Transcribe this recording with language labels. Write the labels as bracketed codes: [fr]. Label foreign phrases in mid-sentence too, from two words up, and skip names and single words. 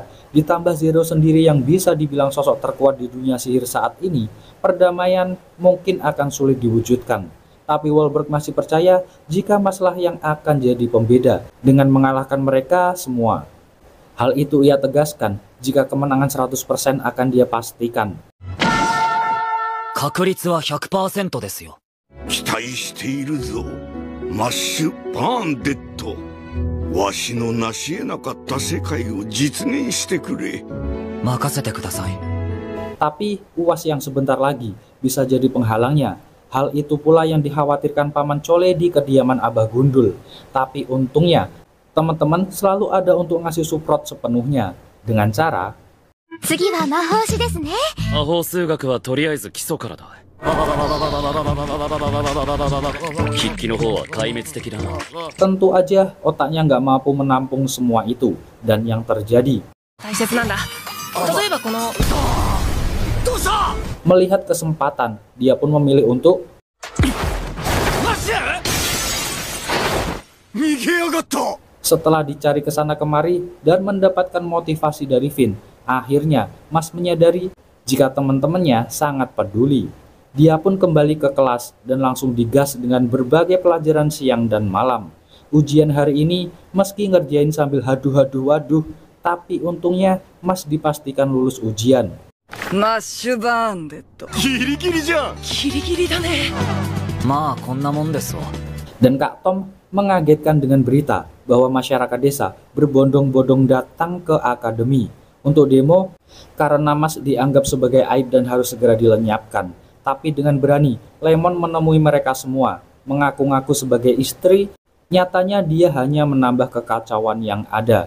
[id] Ditambah Zero sendiri yang bisa dibilang sosok terkuat di dunia sihir saat ini, perdamaian mungkin akan sulit diwujudkan. Tapi Wahlberg masih percaya jika Maslah yang akan jadi pembeda dengan mengalahkan mereka semua. Hal itu ia tegaskan jika kemenangan 100% akan dia pastikan. [ja] 確率は 100% ですよ。期待しているぞ、マッシュバーンデッド。わしの成し得なかった世界を実現してくれ。任せてください。 [id] Tapi uas yang sebentar lagi bisa jadi penghalangnya. Hal itu pula yang dikhawatirkan Paman Chole di kediaman Abah Gundul. Tapi untungnya, teman-teman selalu ada untuk ngasih support sepenuhnya. Dengan cara [ja] 次は魔法師ですね。魔法数学はとりあえず基礎からだ。筆記の方は壊滅的だな。 [id] tentu aja otaknya nggak mampu menampung semua itu. Dan yang terjadi, Melihat kesempatan, dia pun memilih untuk setelah dicari ke sana kemari dan mendapatkan motivasi dari Vin. Akhirnya, Mas menyadari jika teman-temannya sangat peduli. Dia pun kembali ke kelas dan langsung digas dengan berbagai pelajaran siang dan malam. Ujian hari ini meski ngerjain sambil haduh-haduh waduh, tapi untungnya Mas dipastikan lulus ujian. [ja] マッシュバーンデッド。ギリギリじゃん。ギリギリだね。まあこんなもんですわ。 [id] Dan Kak Tom mengagetkan dengan berita bahwa masyarakat desa berbondong-bondong datang ke akademi untuk demo karena Mas dianggap sebagai aib dan harus segera dilenyapkan. Tapi dengan berani, Lemon menemui mereka semua, mengaku-ngaku sebagai istri, nyatanya dia hanya menambah kekacauan yang ada.